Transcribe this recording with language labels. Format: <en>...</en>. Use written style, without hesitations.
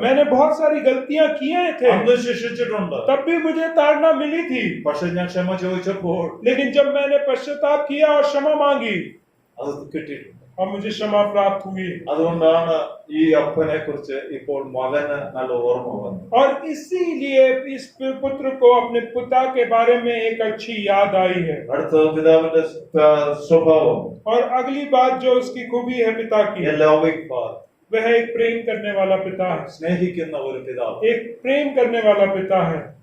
<hi>मैंने बहुत सारी गलतियां किए थे।</hi> <ml>അന്ന് ശിക്ഷിച്ചിട്ടുണ്ട്.</ml> <hi>तब भी मुझे ताड़ना मिली थी।</hi> <ml>പക്ഷെ ഞാൻ ക്ഷമ ചോദിച്ചപ്പോൾ</ml> <hi>लेकिन जब मैंने पश्चाताप किया और क्षमा मांगी,</hi> <ml>അത് കിട്ടിയിട്ടുണ്ട്.</ml> <hi>और मुझे क्षमा प्राप्त हुई।</hi> <ml>അതുകൊണ്ടാണ് ഈ അപ്പനെ കുറിച്ച് ഇപ്പോൾ മകന് നല്ല ഓർമ്മ വന്നത്.</ml> <hi>और इसीलिए इस पुत्र को अपने पिता के बारे में एक अच्छी याद आई है।</hi> <ml>അടുത്ത പിതാവിന്റെ സ്വഭാവം,</ml> <hi>और अगली बात जो उसकी खूबी है पिता की,</hi> <en>loving father,</en> <hi>वह एक प्रेम करने वाला पिता है।</hi> <ml>സ്നേഹിക്കുന്ന ഒരു പിതാവ്.</ml> <hi>एक प्रेम करने वाला पिता है।</hi>